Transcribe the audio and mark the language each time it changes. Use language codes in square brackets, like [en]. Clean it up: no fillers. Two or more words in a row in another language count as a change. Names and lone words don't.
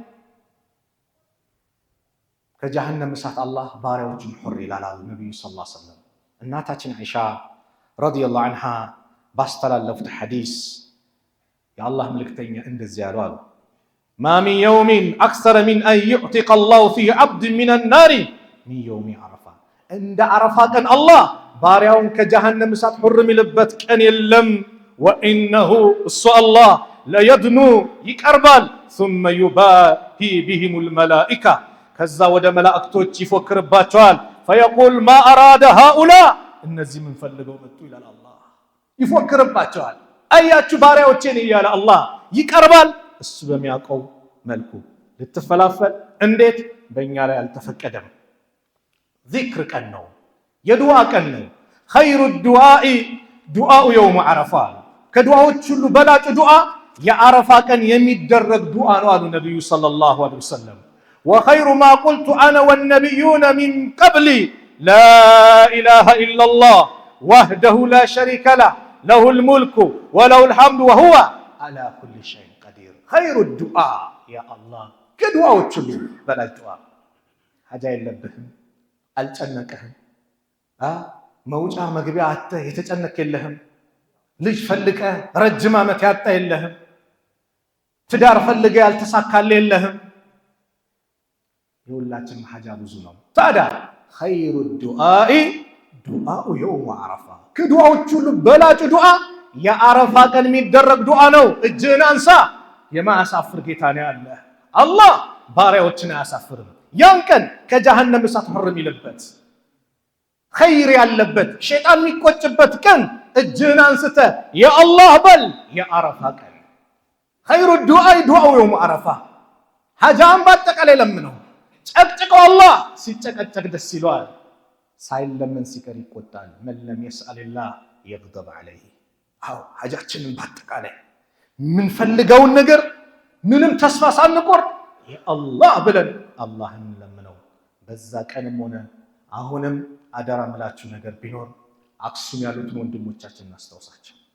[am] ከጀሃነም እሳት አላህ ባሪያዎችን ሁር ይላል ነብዩ [ar] صلى الله عليه وسلم። [am] እናታችን አይሻ [ar] رضي الله عنها [am] ባስተላለፉት ሐዲስ የአላህ መልእክተኛ እንደዚህ ያሉ አሉ [ar] ما من يوم أكثر من أن يعتق الله فيه عبدا من النار من يوم عرفة [am] እንደ ዓረፋ ቀን አላህ ባሪያውን ከጀሃነም እሳት ሁር የሚልበት ቀን የለም። ወኢነሁ እሱ አላህ ለየድኑ ይቀርባል [ar] ثم يباهي بهم الملائكة [am] ከዛ ወደ መላእክቶች ይፎክርባቸዋል [ar] فيقول ما أراد هؤلاء [am] እነዚህ ምን ፈልገው መጡ ይላል አላህ ይፎክርባቸዋል አያችሁ ባሪያዎቼን እያለ አላህ ይቀርባል እሱ በሚያውቀው መልኩ ልትፈላፈል እንዴት በእኛ ላይ አልተፈቀደም ዚክር ቀን ነው የዱዓ ቀን ነው خير [ar] الدعاء دعاء يوم عرفة [am] ከዱዓዎች ሁሉ በላጩ ዱዓ የአረፋ ቀን የሚደረግ ዱዓ ነው አሉ ነብዩ [ar] صلى الله عليه ወሰለም وخير ما قلت انا والنبيون من قبلي لا اله الا الله وحده لا شريك له له الملك وله الحمد وهو على كل شيء قدير خير الدعاء يا الله [am] ከዱዓዎች ሁሉ በላጭ ዱዓ ሐጃ የለብህም አልጨነቀህም መውጫ መግቢያ አተ የተጨነቀ የለህም ልጅ ፈልቀ ረጅም ዓመት ያጣ የለህም ትዳር ፈልገ ያልተሳካለ የለህም የሁላችን ሐጃ ብዙ ነው ታዲያ [ar] خير الدعاء دعاء يوم عرفة [am] ከዱዓዎች ሁሉ በላጭ ዱዓ የአረፋ ቀን የሚደረግ ዱዓ ነው እጅህን አንሳ የማያሳፍር ጌታ ነው ያለ አላህ ባሪያዎችን አያሳፍርም ያን ቀን ከጀሃነም እሳት حرم ይልበት خير ያለበት ሸይጣን የሚቆጭበት ቀን እጅህን አንስተ ያ አላህ በል የአረፋ ቀን [ar] خير الدعاء دعاء يوم عرفة [am] ሐጃን ባጠቃላይ ለምነው ጨቅጭቀው አላህ ሲጨቀጨቅ ደስ ይለዋል ሳይለምን ሲቀር ይቆጣል [ar] من لم يسأل الله يغضب عليه [am] አው ሐጃችንን ባጠቃላይ ምን ፈልገው ነገር ምንም ተስፋ ሳንቆርጥ ያ አላህ ብለን አላህን ለምነው በዛ ቀንም ሆነ አሁንም አደራ ምላችሁ ነገር ቢኖር አክሱም ያሉትን ወንድሞቻችንን እናስታውሳቸው